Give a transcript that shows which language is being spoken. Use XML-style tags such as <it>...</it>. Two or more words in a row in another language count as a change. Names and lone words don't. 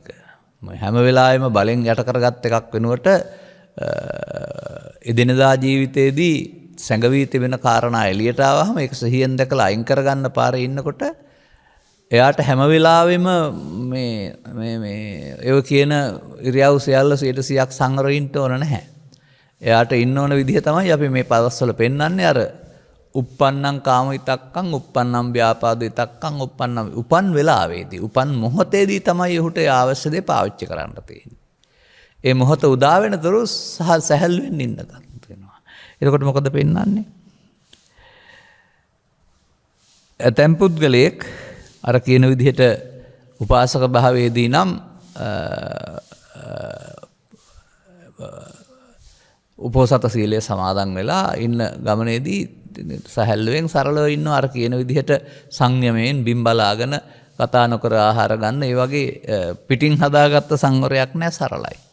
<si>හැම වෙලාවෙම බලෙන් යට කරගත් එකක් වෙනුවට එදිනදා ජීවිතයේදී සැඟවී තිබෙන කාරණා එළියට ආවම ඒක සිහියෙන් දැකලා අයින් කරගන්න පාරේ ඉන්නකොට එයාට හැම වෙලාවෙම මේ ඒව කියන ඉරියව් සියල්ල 100%ක් සංවරින්ට ඕන නැහැ. එයාට ඉන්න ඕන විදිහ තමයි අපි මේ පදස්වල පෙන්වන්නේ අර</si> <pi>uppannam kama itakkam uppannam ව්‍යාපාද itakkam</pi> <si>උපන් වෙලාවේදී උපන් මොහොතේදී තමයි ඔහුට අවශ්‍ය දේ පාවිච්චි කරන්න තියෙන්නේ. ඒ මොහොත උදා වෙනතුරු සැහැල්ලුවෙන් ඉන්න ගන්නවා. එතකොට මොකද පෙන්වන්නේ? ඇතැම් පුද්ගලයෙක් අර කියන විදිහට උපාසක භාවයේදී නම් උපෝසත සීලය සමාදන් වෙලා ඉන්න ගමනේදී සැහැල්ලුවෙන් සරලව ඉන්නවා අර කියන විදිහට සංයමයෙන් බිම් බලාගෙන කතා නොකර ආහාර ගන්න ඒ වගේ පිටින් හදාගත්ත සංවරයක් නෑ සරලයි.</si>